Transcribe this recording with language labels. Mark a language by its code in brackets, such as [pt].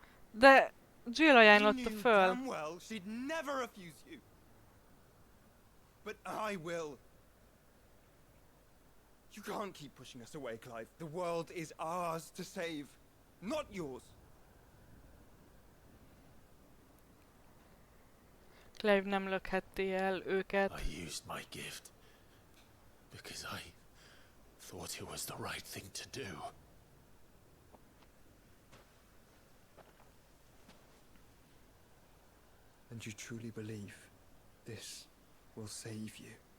[hu] De Jill ajánlotta [en] She knew [hu] föl. [en] damn well she'd never refuse you. But I will. You can't keep pushing us away, Clive. The world is ours to save, not yours. [hu] Clive nem lökheti el őket. [en] I used my gift because I thought it was the right thing to do. And you truly believe this will save you?